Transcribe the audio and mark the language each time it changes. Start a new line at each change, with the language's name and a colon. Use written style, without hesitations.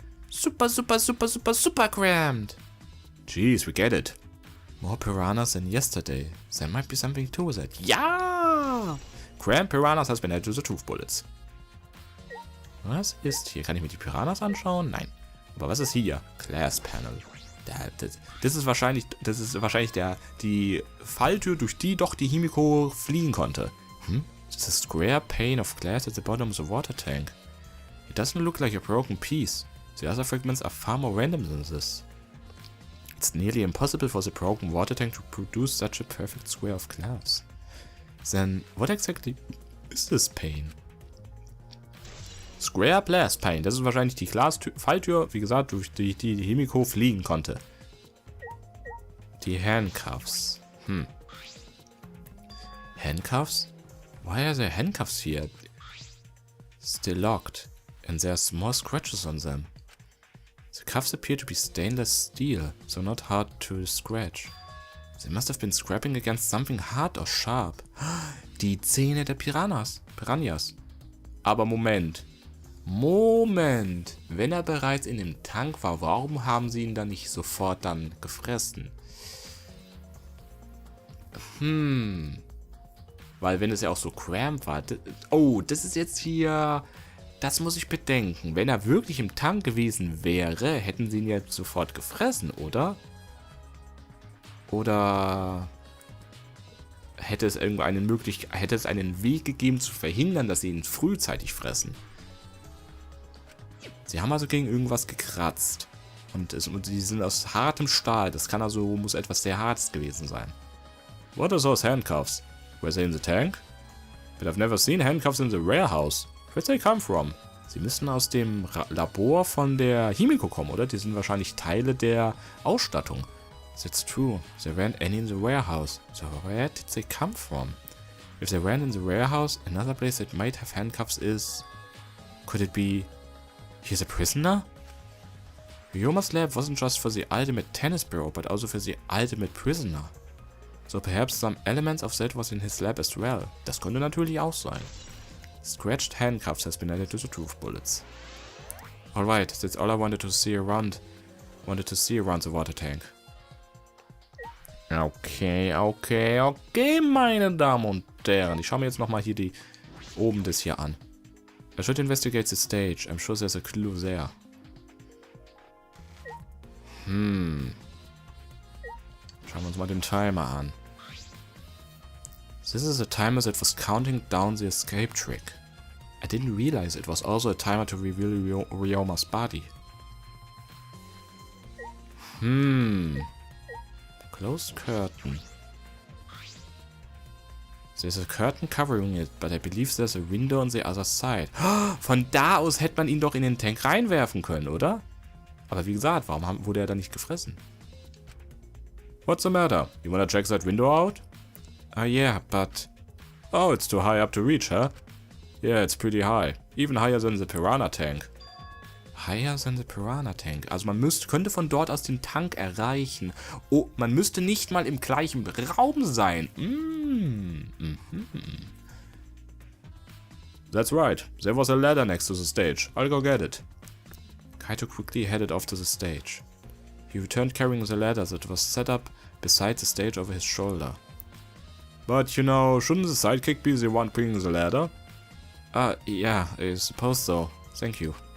English: Super crammed. Jeez, we get it. More piranhas than yesterday. There might be something to that.
German: Ja!
English: Crammed piranhas has been added to the truth bullets.
German: Was ist hier? Kann ich mir die Piranhas anschauen? Nein. Aber was ist hier? Class Panel. Das ist wahrscheinlich die Falltür, durch die doch die Himiko fliehen konnte.
English: It's a square pane of glass at the bottom of the water tank. It doesn't look like a broken piece. The other fragments are far more random than this. It's nearly impossible for the broken water tank to produce such a perfect square of glass. Then, what exactly is this pane? Square glass pane.
German: Das ist wahrscheinlich die Falltür, wie gesagt, durch die Himiko fliegen konnte. Die Handcuffs.
English: Handcuffs? Why are there handcuffs here? Still locked, and there are small scratches on them. The cuffs appear to be stainless steel, so not hard to scratch. They must have been scraping against something hard or sharp.
German: Die Zähne der Piranhas. Aber Moment. Wenn er bereits in dem Tank war, warum haben sie ihn dann nicht sofort dann gefressen? Weil wenn es ja auch so crammed war... das ist jetzt hier... Das muss ich bedenken. Wenn er wirklich im Tank gewesen wäre, hätten sie ihn jetzt sofort gefressen, oder? Oder... Hätte es einen Weg gegeben zu verhindern, dass sie ihn frühzeitig fressen? Sie haben also gegen irgendwas gekratzt. Und sie sind aus hartem Stahl. Das muss etwas sehr Hartes gewesen sein.
English: What are those handcuffs? Were they in the tank? But I've never seen handcuffs in the warehouse. Where'd they come from?
German: Sie müssen aus dem Labor von der Himiko kommen, oder? Die sind wahrscheinlich Teile der Ausstattung.
English: That's true. There weren't any in the warehouse. So where did they come from? If they weren't in the warehouse, another place that might have handcuffs is... Could it be... He's a prisoner? Ryoma's lab wasn't just for the ultimate tennis bro, but also for the ultimate prisoner. So perhaps some elements of that was in his lab as well.
German: Das könnte natürlich auch sein.
English: Scratched handcuffs has been added to the truth bullets. Alright, that's all I wanted to see around the water tank.
German: Okay, meine Damen und Herren. Ich schaue mir jetzt nochmal hier oben das hier an.
English: I should investigate the stage. I'm sure there's a clue there.
German: Schauen wir uns mal den Timer an.
English: This is a timer that was counting down the escape trick. I didn't realize it was also a timer to reveal Ryoma's body. Closed curtain. There's a curtain covering it, but I believe there's a window on the other side.
German: Von da aus hätte man ihn doch in den Tank reinwerfen können, oder? Aber wie gesagt, warum wurde er da nicht gefressen?
English: What's the matter? You wanna check that window out? Yeah, but... Oh, it's too high up to reach, huh? Yeah, it's pretty high. Even higher than the Piranha Tank. Higher than the Piranha Tank.
German: Also man könnte von dort aus den Tank erreichen. Oh, man müsste nicht mal im gleichen Raum sein.
English: That's right. There was a ladder next to the stage. I'll go get it. Kaito quickly headed off to the stage. He returned carrying the ladder that was set up beside the stage over his shoulder. But, you know, shouldn't the sidekick be the one bringing the ladder? Yeah, I suppose so. Thank you.